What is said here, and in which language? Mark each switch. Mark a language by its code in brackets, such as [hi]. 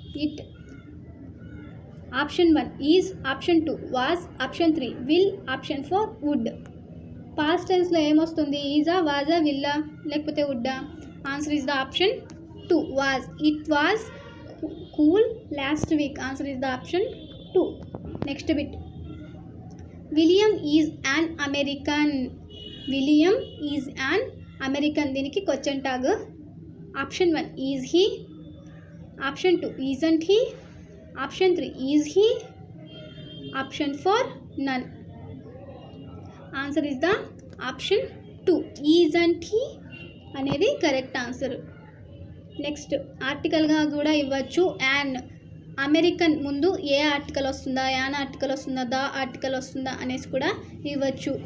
[en] It option 1 is, option 2 was, option 3 will, option 4 would. [te] Past టెన్స్లో ఏమొస్తుంది? ఈజా, వాజా, villa లేకపోతే వుడ్డా? [en] Answer is the option 2 was. It was cool last week. Answer is the option 2. Next bit, William is an American. William is an American. [te] దీనికి question tag. [en] Option 1 is he, option 2 isn't he, option 3 is he, option 4 none. Answer is the option 2 isn't he అనేది correct answer. [te] Next, ఆర్టికల్గా కూడా ఇవ్వచ్చు. An, American ముందు ఏ article వస్తుందా, an article వస్తుందా, the article వస్తుందా అనేసి కూడా ఇవ్వచ్చు.